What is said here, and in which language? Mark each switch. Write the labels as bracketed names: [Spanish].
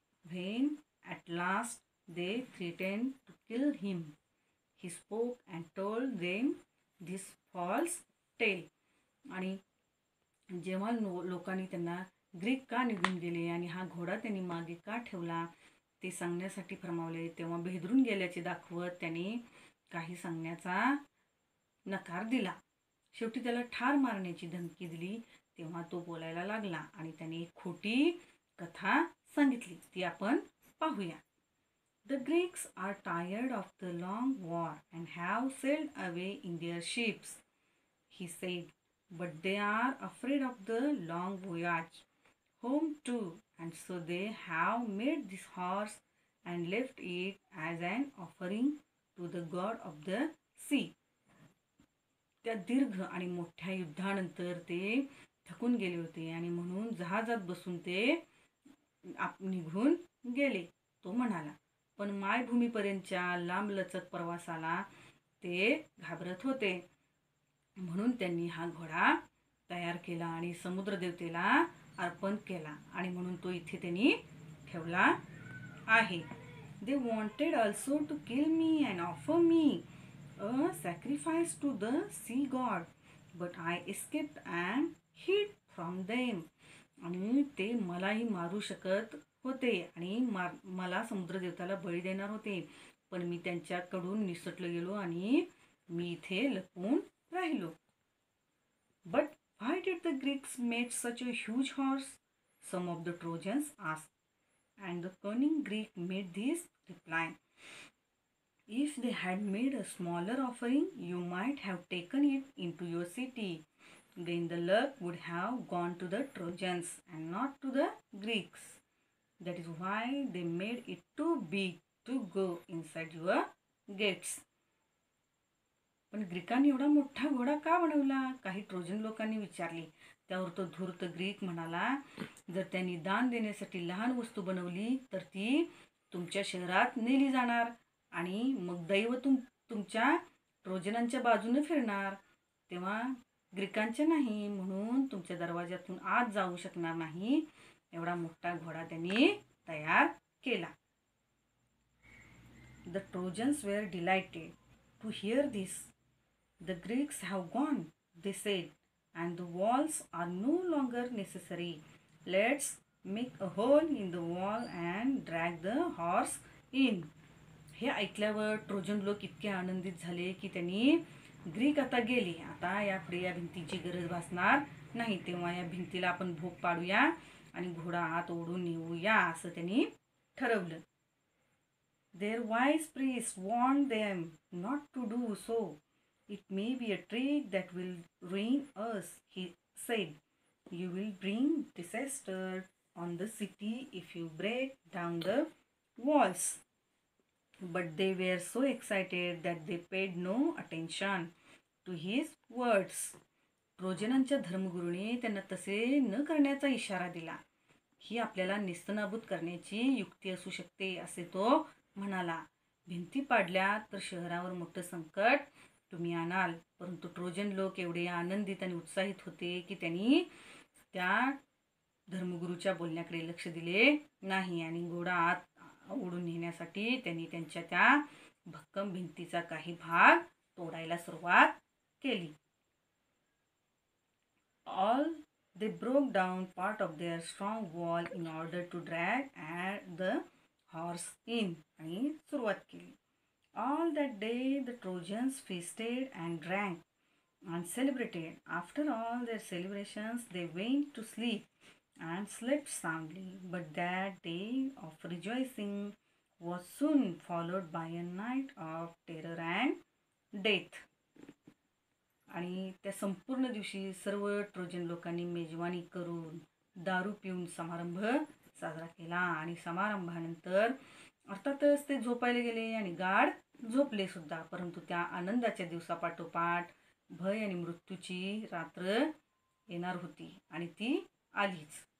[English] When at last they threatened to kill him, he spoke and told them this false tale. [Marathi] आणि जेव्हा लोकांनी त्यांना Greek का निघून गेले आणि हा घोडा त्यांनी मागे का ठेवला ते सांगण्यासाठी फरमावले, तेव्हा भेदरून गेल्याचे दाखवत त्यांनी काही सांगण्याचा नकार दिला. शेवटी त्याला ठार मारण्याची धमकी दिली. तेव्हा तो बोलायला लागला आणि त्याने एक खोटी कथा सांगितली. ती आपण पाहूया. [English] The Greeks are tired of the long war and have sailed away in their ships, he said, but they are afraid of the long voyage home too, and so they have made this horse and left it as an offering to the god of the sea. [Marathi] त्या दीर्घ आणि मोठ्या युद्धानंतर ते थकून गेले होते आणि म्हणून जहाजात बसून ते निघून गेले. तो म्हणाला, पण मायभूमीपर्यंतच्या लांबलचक प्रवासाला ते घाबरत होते. म्हणून त्यांनी हा घोडा तयार केला आणि समुद्रदेवतेला अर्पण केला आणि म्हणून तो इथे त्यांनी ठेवला आहे. [English] They wanted also to kill me and offer me a sacrifice to the sea god, but I escaped and hid from them. [Marathi] आणि ते मलाही मारू शकत होते आणि मला समुद्रदेवताला बळी देणार होते, पण मी त्यांच्याकडून निसटलो गेलो आणि मी इथे लपून राहिलो. [English] But why did the Greeks make such a huge horse? Some of the Trojans asked. And the cunning Greek made this reply. If they had made a smaller offering, you might have taken it into your city. Then the luck would have gone to the Trojans and not to the Greeks. That is why they made it too big to go inside your gates. [Marathi] पण ग्रीकांनी एवढा मोठा घोडा का बनवला, काही Trojan लोकांनी विचारले. त्यावर तो धूर्त ग्रीक म्हणाला, जर त्यांनी दान देण्यासाठी लहान वस्तू बनवली तर ती तुमच्या शहरात नेली जाणार आणि मग दैव तुमच्या ट्रोजनांच्या बाजूने फिरणार, तेव्हा ग्रीकांच्या नाही, म्हणून तुमच्या दरवाजातून आत जाऊ शकणार नाही. एवढा मोठा घोडा त्यांनी तयार केला. [English] The Trojans were delighted to hear this. The Greeks have gone, they said, and the walls are no longer necessary. Let's make a hole in the wall and drag the horse in. [Marathi] हे ऐकल्यावर Trojan लोक इतके आनंदित झाले की त्यांनी Greek आता गेली, आता यापुढे या भिंतीची गरज भासणार नाही, तेव्हा या भिंतीला आपण भोग पाडूया आणि घोडा आत ओढून नेऊया असं त्यांनी ठरवलं. [English] Their wise priests warned them not to do so. It may be a trick that will ruin us, he said. You will bring disaster on the city if you break down the walls. But they were so excited that they paid no attention to his words. [Marathi] ट्रोजनांच्या धर्मगुरूने त्यांना तसे न करण्याचा इशारा दिला. ही आपल्याला नेस्तनाबूत करण्याची युक्ती असू शकते असे तो म्हणाला. भिंती पाडल्या तर शहरावर मोठं संकट तुम्ही आणाल. परंतु ट्रोजन लोक एवढे आनंदित आणि उत्साहित होते की त्यांनी त्या धर्मगुरूच्या बोलण्याकडे लक्ष दिले नाही आणि घोडा आत ओढून नेण्यासाठी त्यांनी त्यांच्या त्या भक्कम भिंतीचा काही भाग तोडायला सुरुवात केली. [English] All they broke down part of their strong wall in order to drag the horse in [Marathi] आणि सुरुवात केली. [English] All that day the Trojans feasted and drank and celebrated. After all their celebrations they went to sleep and slept soundly. But that day of rejoicing was soon followed by a night of terror and death. [Marathi] आणि त्या संपूर्ण दिवशी सर्व Trojan लोकांनी मेजवानी करून दारू पिऊन समारंभ साजरा केला आणि समारंभानंतर अर्थातच ते झोपायला गेले आणि गाढ झोपले सुद्धा. परंतु त्या आनंदाच्या दिवसापाठोपाठ भय आणि मृत्यूची रात्र येणार होती आणि ती आलीच.